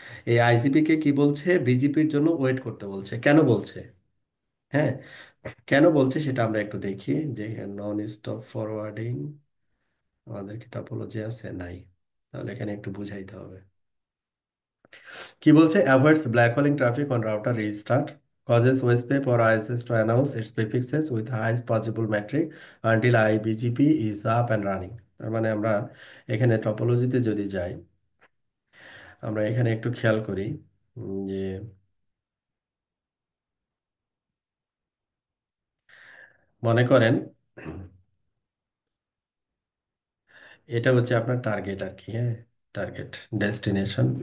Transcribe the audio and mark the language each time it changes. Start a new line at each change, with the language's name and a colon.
Bangla: এই আইজিপি কে কি বলছে, বিজেপির জন্য ওয়েট করতে বলছে। কেন বলছে, হ্যাঁ, কেন বলছে সেটা আমরা একটু দেখি। যে নন স্টপ ফরওয়ার্ডিং, আমাদের কি টপোলজি আছে, নাই, তাহলে এখানে একটু বুঝাইতে হবে। কি বলছে,
English: Avoids black holing traffic on router restart, causes OSPF or ISS to announce its prefixes with highest possible metric until IBGP is up and running।
Bangla: তার মানে আমরা এখানে টপোলজিতে যদি যাই, আমরা এখানে একটু খেয়াল করি যে মনে করেন এটা হচ্ছে আপনার টার্গেট আর কি, হ্যাঁ, টার্গেট ডেস্টিনেশন।